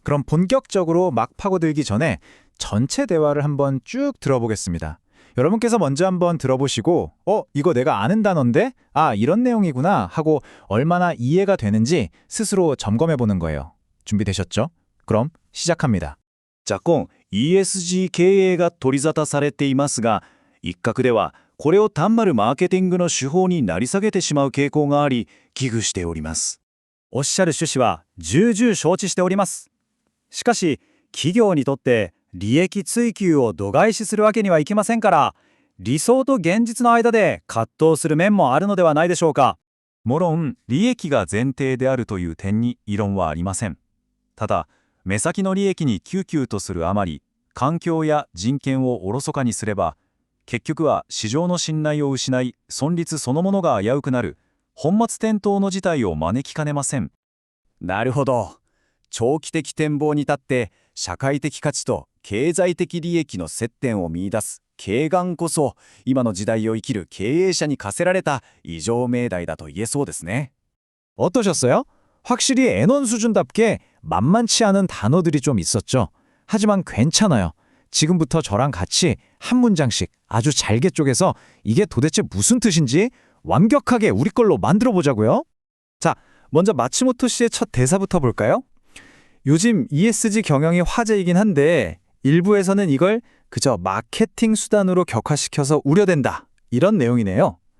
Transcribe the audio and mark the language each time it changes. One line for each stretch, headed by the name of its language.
Korean: 그럼 본격적으로 막 파고들기 전에 전체 대화를 한번 쭉 들어보겠습니다. 여러분께서 먼저 한번 들어보시고 이거 내가 아는 단어인데? 이런 내용이구나 하고 얼마나 이해가 되는지 스스로 점검해보는 거예요. 준비되셨죠? 그럼 시작합니다.
Japanese: 昨今 ESG 経営が取り沙汰されていますが、一角ではこれを単なるマーケティングの手法になり下げてしまう傾向があり、危惧しております。おっしゃる趣旨は重々承知しております。しかし、企業にとって利益追求を度外視するわけにはいきませんから、理想と現実の間で葛藤する面もあるのではないでしょうか。もろん、利益が前提であるという点に異論はありません。ただ、目先の利益にキューキューとするあまり、環境や人権をおろそかにすれば、結局は市場の信頼を失い、存立そのものが危うくなる、本末転倒の事態を招きかねません。なるほど。長期的展望に立って社会的価値と経済的利益の接点を見出す慧眼こそ今の時代を生きる経営者に課せられた異常命題だと言えそうですね。
Korean: 어떠셨어요? 확실히 N1 수준답게 만만치 않은 단어들이 좀 있었죠. 하지만 괜찮아요. 지금부터 저랑 같이 한 문장씩 아주 잘게 쪼개서 이게 도대체 무슨 뜻인지 완벽하게 우리 걸로 만들어 보자고요. 자, 먼저 마츠모토 씨의 첫 대사부터 볼까요? 요즘 ESG 경영이 화제이긴 한데 일부에서는 이걸 그저 마케팅 수단으로 격화시켜서 우려된다, 이런 내용이네요.